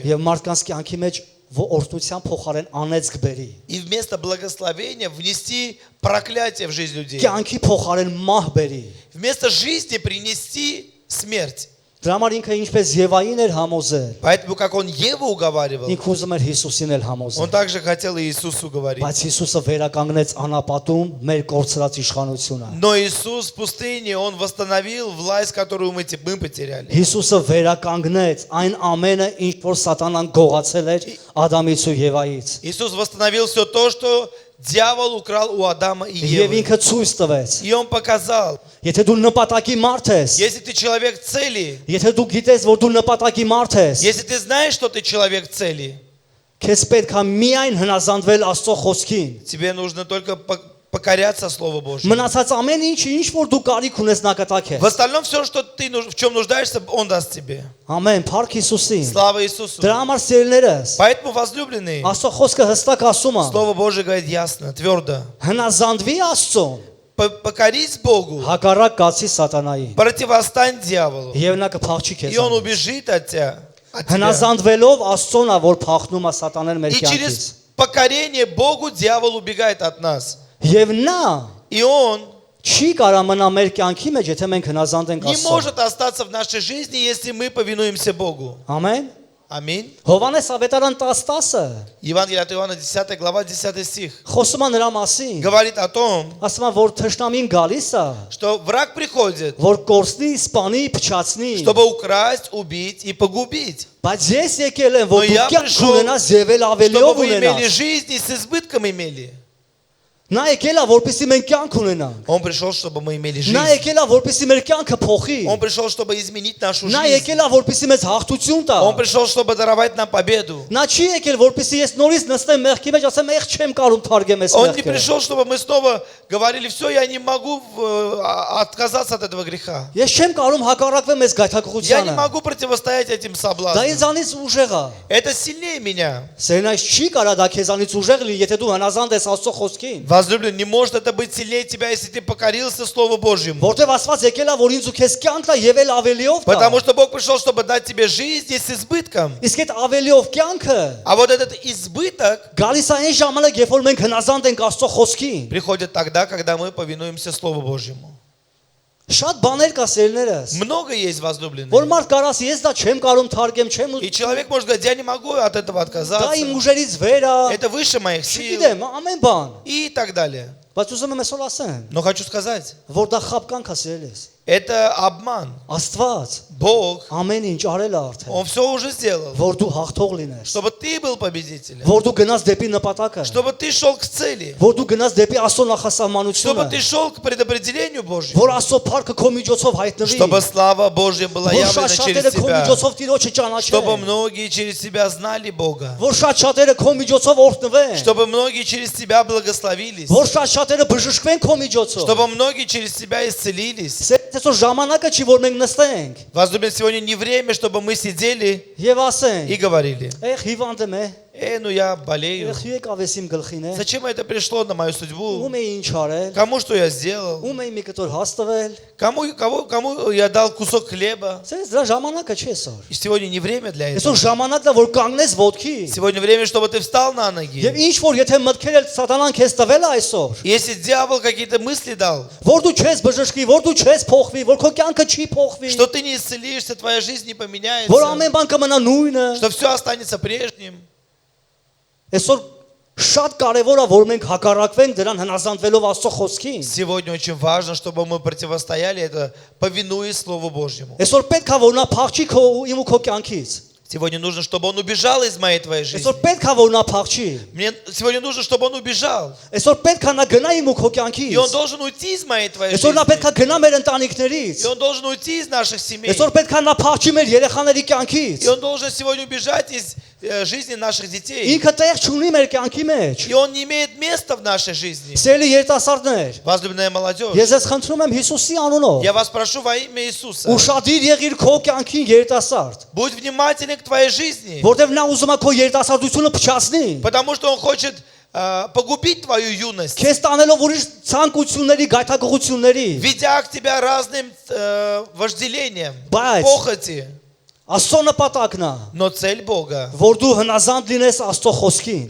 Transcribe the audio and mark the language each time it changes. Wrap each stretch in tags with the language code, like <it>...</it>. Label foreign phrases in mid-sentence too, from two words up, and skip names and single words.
<hy>եւ մարդկանց կյանքի մեջ օրհնության փոխարեն անեծք բերի։</hy> <ru>И вместо благословения внести проклятие в жизнь людей.</ru> <hy>Կյանքի փոխարեն մահ բերի։</hy> <ru>Вместо жизни принести смерть.</ru> <hy>Դրա համար ինքը ինչպես Եվային էր համոզել,</hy> <ru>Поэтому, как он Еву уговаривал,</ru> <hy>ինքը ուզում էր Հիսուսին էլ</hy> <ru>он</ru> <hy>համոզել։</hy> <ru>также хотел и Иисусу говорить.</ru> <hy>Բայց Հիսուսը վերականգնեց անապատում մեր կորցրած իշխանությունը։</hy> <ru>Но Иисус в пустыне, Он восстановил власть, которую мы потеряли.</ru> <hy>Հիսուսը վերականգնեց այն ամենը, ինչ որ սատանան գողացել էր Ադամից ու Եվայից։</hy> <ru>Иисус восстановил все то, что дьявол украл у Адама и</ru> <hy>Եվ</hy> <ru>Евы.</ru> <hy>ինքը ցույց տվեց,</hy> <ru>И Он показал,</ru> <hy>եթե դու նպատակի մարդ ես,</hy> <ru>если ты человек цели,</ru> <hy>եթե դու գիտես, որ դու նպատակի մարդ ես,</hy> <ru>если ты знаешь, что ты человек цели,</ru> <hy>քեզ պետք է միայն հնազանդվել Աստծո խոսքին։</hy> <ru>тебе нужно только покоряться Слову Божьему.</ru> <hy>Մնացած ամեն ինչ որ դու կարիք ունես նա կտա</hy> <ru>В</ru> <hy>քեզ։</hy> <ru>остальном все, что ты в чем нуждаешься, Он даст тебе.</ru> <hy>Ամեն, փառք Հիսուսին։</hy> <ru>Слава Иисусу.</ru> <hy>Դրա համար սիրելիներս,</hy> <ru>Поэтому, возлюбленные,</ru> <hy>Աստծո խոսքը հստակ ասում է.</hy> <ru>Слово Божие говорит ясно, твердо.</ru> <hy>Հնազանդվի Աստծուն,</hy> <ru>Покорись Богу,</ru> <hy>հակառակ կացի սատանային։</hy> <ru>противостань дьяволу,</ru> <hy>Եվ նա կփախչի</hy> <ru>и он</ru> <hy>քեզ։</hy> <ru>убежит от тебя.</ru> <hy>Հնազանդվելով Աստծուն է, որ փախնում է սատանան մեր</hy> <ru>И</ru> <hy>կյանքից։</hy> <ru>через покорение Богу дьявол убегает от нас.</ru> <hy>Եվ նա</hy> <ru>И он</ru> <hy>չի կարա մնա մեր кյանքի մեջ, եթե մենք հնազանդ ենք</hy> <ru>не</ru> <hy>Աստծուն։</hy> <ru>может остаться в нашей жизни, если мы повинуемся Богу.</ru> <hy>Ամեն։</hy> <ru>Аминь.</ru> <hy>Հովանես Ավետարան 10:10</hy> <ru>Евангелие от Иоанна, 10 глава, 10 стих.</ru> <hy>խոսում է նրա մասին։</hy> <ru>Говорит о том,</ru> <hy>Ասում է, որ թշնամին գալիս է,</hy> <ru>что враг приходит,</ru> <hy>որ կորցնի, սպանի, փչացնի։</hy> <ru>чтобы украсть, убить и погубить.</ru> <hy>Բայց ես եկել եմ, որ</hy> <ru>Но</ru> <hy>դու</hy> <ru>я</ru> <hy>կյանք</hy> <ru>пришел,</ru> <hy>ունենաս եւ էլ</hy> <ru>Чтобы</ru> <hy>ավելիով</hy> <ru>вы имели</ru> <hy>ունենաս։</hy> <ru>жизнь и с избытком имели.</ru> <hy>Նա եկել է, որպեսզի մենք կյանք ունենանք։</hy> <ru>Он пришел, чтобы мы имели</ru> <hy>Նա</hy> <ru>жизнь.</ru> <hy>եկել է, որպեսզի մեր կյանքը փոխի։</hy> <ru>Он пришел, чтобы изменить нашу</ru> <hy>Նա</hy> <ru>жизнь.</ru> <hy>եկել է, որպեսզի մեզ հաղթություն տա։</hy> <ru>Он пришел, чтобы даровать нам победу.</ru> <hy>Նա չի եկել, որպեսզի ես նորից նստեմ մեղքի մեջ, ասեմ, «Եղ չեմ կարում թարգեմ այս</hy> <ru>Он не</ru> <hy>մեղքը»։</hy> <ru>пришел, чтобы мы снова говорили, все, я не могу отказаться от этого греха.</ru> <hy>Ես չեմ կարում հակառակվեմ այս</hy> <ru>Я не</ru> <hy>գայթակղությանը։</hy> <ru>могу противостоять этим</ru> <hy>Դա</hy> <ru>соблазнам.</ru> <hy>ինձանից ուժեղ է։</hy> <ru>Это сильнее меня.</ru> <hy>Սերնայից չի կարա դա քեզանից ուժեղ լինի, եթե դու հնազանդ ես Աստծո խոսքին։</hy> <ru>Возлюбленный, не может это быть сильнее тебя, если ты покорился Слову Божьему.</ru> <hy>Որտեվ Աստված եկել է, որ ինձ ու քեզ կյանք տա եւ էլ ավելիով տա։</hy> <ru>Потому что Бог пришел, чтобы дать тебе жизнь и с избытком.</ru> <hy>Իսկ այդ ավելիով կյանքը</hy> <ru>А вот этот избыток</ru> <hy>գալիս է այն ժամանակ, երբ որ մենք հնազանդ ենք Աստծո խոսքին։</hy> <ru>приходит тогда, когда мы повинуемся Слову Божьему.</ru> <hy>Շատ բաներ կա սերներս։</hy> <ru>Много есть</ru> <hy>Որ</hy> <ru>возлюбленные.</ru> <hy>մարդ կարաս ես դա չեմ կարում թարգեմ, չեմ</hy> <ru>И человек может говорить, я не могу от этого</ru> <hy>դա</hy> <ru>отказаться.</ru> <hy>իմ ուժերից վեր է։</hy> <ru>Это выше моих сил.</ru> <hy>Չգիտեմ, ամեն բան։</hy> <ru>И так далее.</ru> <hy>Բայց ուզում եմ այսօր ասեմ,</hy> <ru>Но хочу сказать,</ru> <hy>որ դա խապկանք է սերելես։</hy> <ru>это обман.</ru> <hy>Աստված</hy> <ru>Бог,</ru> <hy>ամեն ինչ արել է արդեն,</hy> <ru>Он все уже сделал,</ru> <hy>որ дու հաղթող լինես,</hy> <ru>чтобы ты был победителем,</ru> <hy>որ դու գնաս դեպի նպատակը,</hy> <ru>чтобы ты шел к цели,</ru> <hy>որ դու гնաս դեպի Աստծո</hy> <ru>чтобы</ru> <hy>նախասահմանությունը,</hy> <ru>ты шел к предопределению Божьему,</ru> <hy>որ Աստծո փառքը քո միջոցով հայտնվի,</hy> <ru>чтобы слава Божья была</ru> <hy>որ</hy> <ru>явлена</ru> <hy>շատ</hy> <ru>через</ru> <hy>շատերը քո</hy> <ru>тебя,</ru> <hy>միջոցով Տիրոջը</hy> <ru>чтобы</ru> <hy>ճանաչեն,</hy> <ru>многие через тебя знали Бога,</ru> <hy>որ շատ շատերը քո միջոցով օրհնվեն,</hy> <ru>чтобы многие через тебя благословились,</ru> <hy>որ շատ շատերը բժշկվեն քո միջոցով։</hy> <ru>чтобы многие через тебя исцелились.</ru> <hy>Այսօր ժամանակը չի որ մենք նստենք</hy> <ru>Возлюбленные, сегодня не время, чтобы мы сидели</ru> <hy>եւ</hy> <ru>и</ru> <hy>ասենք,</hy> <ru>говорили,</ru> <hy>«Եղ հիվանդ եմ,</hy> <ru>ну я болею.</ru> <hy>եղ եկավ ես իմ գլխին է,</hy> <ru>Зачем это пришло на мою судьбу?</ru> <hy>ում է ինչ արել,</hy> <ru>Кому что я сделал?</ru> <hy>ում է մի կտոր հաստվել»։</hy> <ru>Кому я дал кусок хлеба?</ru> <hy>Սենց դրա ժամանակը չի այսօր։</hy> <ru>И сегодня не время для этого.</ru> <hy>Այսօր ժամանակն է որ կանգնես ոտքի։</hy> <ru>Сегодня время, чтобы ты встал на ноги.</ru> <hy>Եվ ինչ որ եթե մտքեր էլ սատանան քեզ տվել է այսօր,</hy> <ru>Если дьявол какие-то мысли дал,</ru> <hy>որ դու չես բժշկվի, որ դու չես փոխվի, որ քո կյանքը չի փոխվի,</hy> <ru>что ты не исцелишься, твоя жизнь не</ru> <hy>որ</hy> <ru>поменяется,</ru> <hy>ամեն բան կմնա նույնը։</hy> <ru>что все останется прежним.</ru> <hy>Այսօր շատ կարևոր է որ մենք հակառակվենք դրան հնազանդվելով Աստծո խոսքին։</hy> <ru>Сегодня очень важно, чтобы мы противостояли это, повинуясь Слову Божьему.</ru> <hy>Այսօր պետք է որ նա փախչի քո իմ ու քո կյանքից։</hy> <ru>Сегодня нужно, чтобы он убежал из моей твоей жизни.</ru> <hy>Այսօր պետք է որ նա փախչի։</hy> <ru>Мне сегодня нужно, чтобы он убежал.</ru> <hy>Այսօր պետք է նա գնա իմ ու քո</hy> <ru>И он</ru> <hy>կյանքից։</hy> <ru>должен уйти из моей твоей</ru> <hy>Այսօր նա պետք</hy> <ru>жизни.</ru> <hy>է գնա մեր ընտանիքներից։</hy> <ru>И он должен уйти из наших семей.</ru> <hy>Այսօր պետք է նա փախչի մեր երեխաների կյանքից։</hy> <ru>И он должен сегодня убежать из жизни наших детей.</ru> <hy>Ինքը տեղ չունի մեր կյանքի մեջ։</hy> <ru>И он не имеет места в нашей жизни.</ru> <hy>Սիրելի երիտասարդներ,</hy> <ru>Возлюбленная молодежь,</ru> <hy>ես ես խնդրում եմ Հիսուսի անունով։</hy> <ru>я вас прошу во имя Иисуса,</ru> <hy>Ուշադիր եղիր քո կյանքին երիտասարդ,</hy> <ru>будь внимателен к твоей жизни,</ru> <hy>որտեվ նա ուզում է քո երիտասարդությունը փչացնի։</hy> <ru>потому что он хочет погубить твою юность,</ru> <hy>Քեզ տանելով ուրիշ ցանկությունների, գայթակղությունների։</hy> <ru>ведя к тебя разным вожделениям,</ru> <hy>Բայց</hy> <ru>похоти.</ru> <hy>Աստծո նպատակն է,</hy> <ru>Но цель Бога,</ru> <hy>որ դու հնազանդ լինես Աստծո խոսքին,</hy>